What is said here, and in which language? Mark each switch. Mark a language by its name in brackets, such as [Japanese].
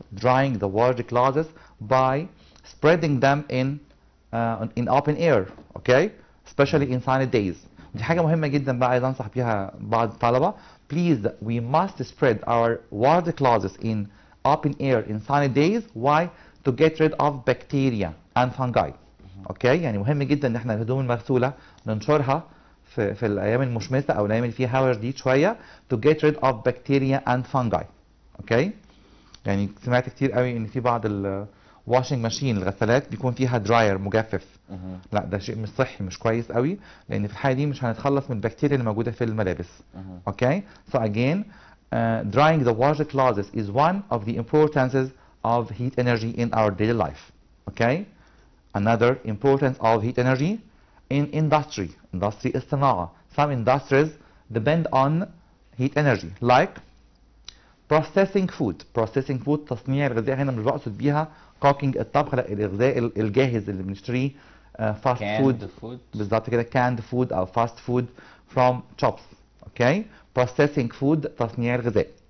[English] Drying the water clothes by spreading them in open air. Okay. Especially in sunny days. [Arabic] دي حاجة مهمة جدا بقى عايز انصح بيها بعض الطلبة. [English] Please, we must spread our water clothes in open air in sunny days. Why? To get rid of bacteria and fungi. [Arabic] اوكي، يعني مهم جدا ان احنا الهدوم المغسولة ننشرها في الايام المشمسة او الايام اللي فيها هواء جديد شوية [English] to get rid of bacteria and fungi. [Arabic] اوكي، يعني سمعت كتير قوي ان في بعض واشنج ماشين الغسالات بيكون فيها دراير مجفف. لا، ده شيء مش صحي، مش كويس قوي، لان في الحاله دي مش هنتخلص من البكتيريا اللي موجوده في الملابس. [English] Okay, so again drying the water clothes is one of the importances of heat energy in our daily life. Okay, another importance of heat energy in industry الصناعه. Some industries depend on heat energy like processing food. [Arabic] تصنيع الغذاء هنا مش بقصد بيها cooking الطبخ، لا، الغذاء الجاهز اللي بنشتريه fast food. بالظبط كده، [English] canned food او fast food from shops. okay, processing food [Arabic] تصنيع الغذاء.